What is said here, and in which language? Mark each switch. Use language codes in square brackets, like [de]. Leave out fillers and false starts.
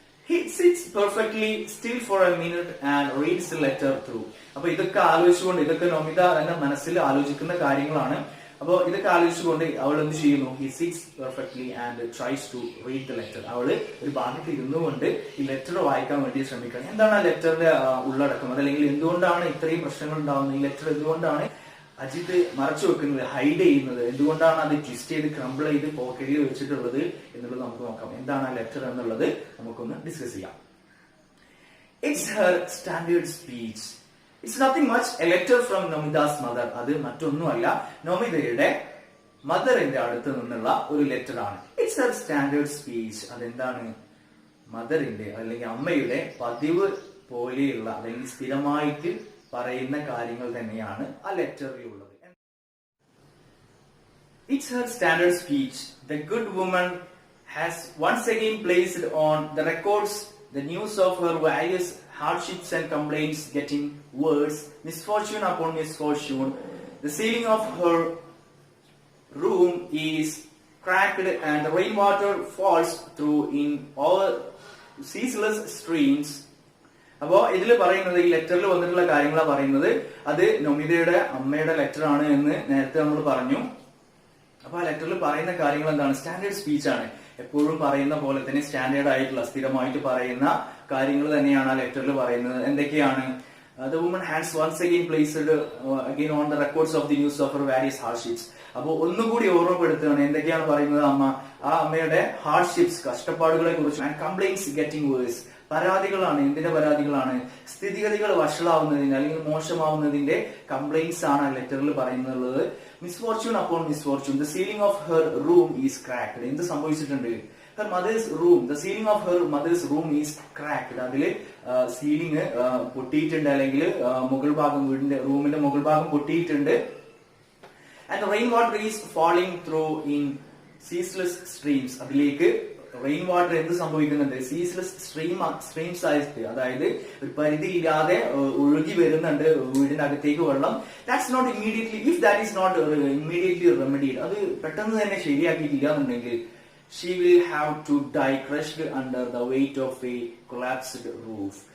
[en] He sits perfectly still for a minute and reads the letter through. [ml] അപ്പൊ ഇതൊക്കെ ആലോചിച്ചുകൊണ്ട്, ഇതൊക്കെ നൊമിത എന്ന മനസ്സിൽ ആലോചിക്കുന്ന കാര്യങ്ങളാണ്. അപ്പോൾ ഇതൊക്കെ ആലോചിച്ചുകൊണ്ട് അവൾ എന്ത് ചെയ്യുന്നു? [en] He sits perfectly and tries to read the letter. [ml] അവള് ഒരു ഭാഗത്ത് ഇരുന്നുകൊണ്ട് ഈ ലെറ്റർ വായിക്കാൻ വേണ്ടി ശ്രമിക്കണം. എന്താണ് ആ ലെറ്ററിന്റെ ഉള്ളടക്കം? അതല്ലെങ്കിൽ എന്തുകൊണ്ടാണ് ഇത്രയും പ്രശ്നങ്ങൾ ഉണ്ടാവുന്നത്? ഈ ലെറ്റർ എന്തുകൊണ്ടാണ് അജിത്ത് മറച്ചു വെക്കുന്നത്, ഹൈഡ് ചെയ്യുന്നത്? എന്തുകൊണ്ടാണ് അത് ട്വിസ്റ്റ് ചെയ്ത് ക്രംബിൾ ചെയ്ത് പോക്കറ്റിൽ വെച്ചിട്ടുള്ളത് എന്നുള്ളത് നമുക്ക് നോക്കാം. എന്താണ് ആ ലെറ്റർ എന്നുള്ളത് നമുക്കൊന്ന് ഡിസ്കസ് ചെയ്യാം. [en] It's her standard speech. It's nothing much. A letter from Nomida's mother. [ml] അത് മറ്റൊന്നുമല്ല, നൊമിതയുടെ മദറിന്റെ അടുത്ത് നിന്നുള്ള ഒരു ലെറ്റർ ആണ്. [en] It's her standard speech. [ml] അതെന്താണ്? മദറിന്റെ അല്ലെങ്കിൽ അമ്മയുടെ പതിവ് പോലെയുള്ള അല്ലെങ്കിൽ സ്ഥിരമായിട്ട് പറയുന്ന കാര്യങ്ങൾ തന്നെയാണ് ആ ലെറ്ററിലുള്ളത്. [en] It's her standard speech. The good woman has once again placed on the records the news of her various hardships and complaints getting worse, misfortune upon misfortune. The ceiling of her room is cracked and the rainwater falls through in all ceaseless streams. [ml] അപ്പോ ഇതിൽ പറയുന്നത്, ഈ ലെറ്ററിൽ വന്നിട്ടുള്ള കാര്യങ്ങളാണ് പറയുന്നത്. അത് നൊമിതയുടെ അമ്മയുടെ letter ആണ് എന്ന് നേരത്തെ നമ്മൾ പറഞ്ഞു. അപ്പൊ ആ ലെറ്ററിൽ പറയുന്ന കാര്യങ്ങൾ എന്താണ്? സ്റ്റാൻഡേർഡ് സ്പീച്ച് ആണ്. എപ്പോഴും പറയുന്ന പോലെ തന്നെ സ്റ്റാൻഡേർഡ് ആയിട്ടുള്ള, സ്ഥിരമായിട്ട് പറയുന്ന കാര്യങ്ങൾ തന്നെയാണ് ആ ലെറ്ററിൽ പറയുന്നത്. എന്തൊക്കെയാണ്? [en] The woman has once again placed again on the records of the news of her various hardships. [ml] അപ്പോൾ ഒന്നുകൂടി ഓർമ്മപ്പെടുത്തുകയാണ്. എന്തൊക്കെയാണ് പറയുന്നത് അമ്മ? ആ അമ്മയുടെ ഹാർഡ്ഷിപ്സ്, കഷ്ടപ്പാടുകളെ കുറിച്ച്, [en] And complaints getting worse. [ml] പരാതികളാണ്. എന്തിന്റെ പരാതികളാണ്? സ്ഥിതിഗതികൾ വഷളാവുന്നതിന്റെ അല്ലെങ്കിൽ മോശമാവുന്നതിന്റെ കംപ്ലൈന്റ്സ് ആണ് ആ ലെറ്ററിൽ പറയുന്നത്. [en] Misfortune upon misfortune. The ceiling of her room is cracked. [ml] എന്ത് സംഭവിച്ചിട്ടുണ്ട്? [en] her mother's room, the ceiling of her mother's room is cracked. [ml] അതില് സീലിംഗ് പൊട്ടിയിട്ടുണ്ട്, അല്ലെങ്കിൽ മുകൾ ഭാഗം, വീടിന്റെ റൂമിന്റെ മുകൾ ഭാഗം പൊട്ടിയിട്ടുണ്ട്. [en] And the rain water is falling through in ceaseless streams. [ml] അതിലേക്ക് റെയിൻ വാട്ടർ എന്ത് സംഭവിക്കുന്നുണ്ട്? സീസ്ലെസ് സ്ട്രീംസ് ആയിട്ട്, അതായത് ഒരു പരിധിയില്ലാതെ ഒഴുകി വരുന്നുണ്ട് വീടിനകത്തേക്ക് വെള്ളം. [en] that's not immediately, if that is not immediately remedied, [ml] അത് പെട്ടെന്ന് തന്നെ ശരിയാക്കിയിട്ടില്ല എന്നുണ്ടെങ്കിൽ [en] she will have to die crushed under the weight of a collapsed roof.